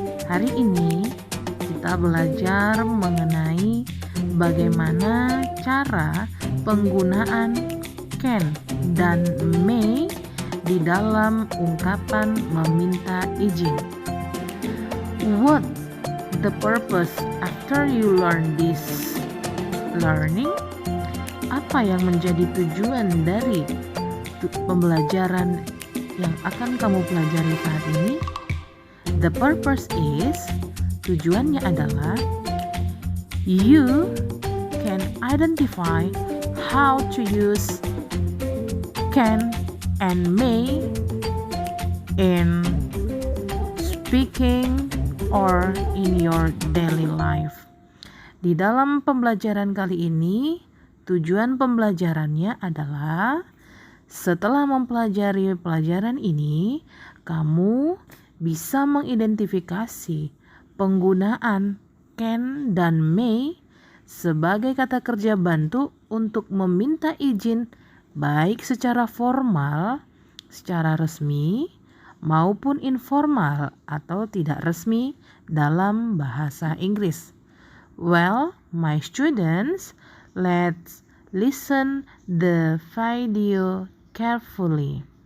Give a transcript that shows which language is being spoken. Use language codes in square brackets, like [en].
[id] Hari ini kita belajar mengenai bagaimana cara penggunaan can dan may di dalam ungkapan meminta izin. [en] What the purpose after you learn this learning? [id] Apa yang menjadi tujuan dari pembelajaran yang akan kamu pelajari saat ini? [en] The purpose is, [id] tujuannya adalah [en] you can identify how to use can and may in speaking or in your daily life. [id] Di dalam pembelajaran kali ini, tujuan pembelajarannya adalah setelah mempelajari pelajaran ini, kamu bisa mengidentifikasi penggunaan can dan may sebagai kata kerja bantu untuk meminta izin baik secara formal, secara resmi, maupun informal atau tidak resmi dalam bahasa Inggris. [en] Well, my students, let's listen the video carefully.